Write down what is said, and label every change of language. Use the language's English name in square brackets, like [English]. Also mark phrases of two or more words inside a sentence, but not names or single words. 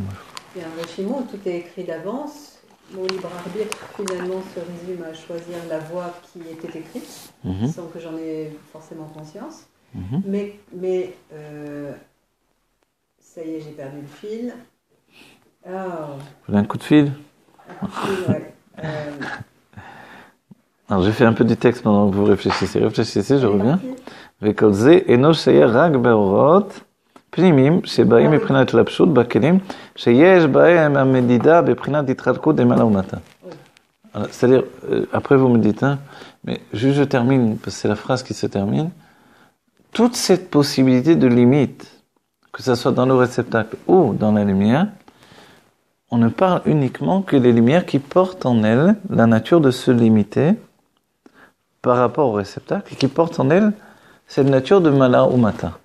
[French] Il y a un régime où tout est écrit d'avance. Mon libre arbitre finalement se résume à choisir la voie qui était écrite, sans que j'en ai forcément conscience. Mais ça y est, j'ai perdu le fil. Oh. Vous avez un coup de fil? Un coup de fil, ouais. Alors, je fais un peu du texte pendant que vous réfléchissez. Réfléchissez, je reviens. [Hebrew] וכל זה אינו שייך רק באורות פנימיים שבאים מבחינת התלבשות בכלים שיש בהם המדידה בבחינת התחלקות דמעלה ומטה. [French] C'est-à-dire, après vous me dites, hein, mais juste je termine, parce que c'est la phrase qui se termine, toute cette possibilité de limite, que ce soit dans le réceptacle ou dans la lumière, on ne parle uniquement que des lumières qui portent en elles la nature de se limiter par rapport au réceptacle, et qui portent en elles cette nature de mala ou mata.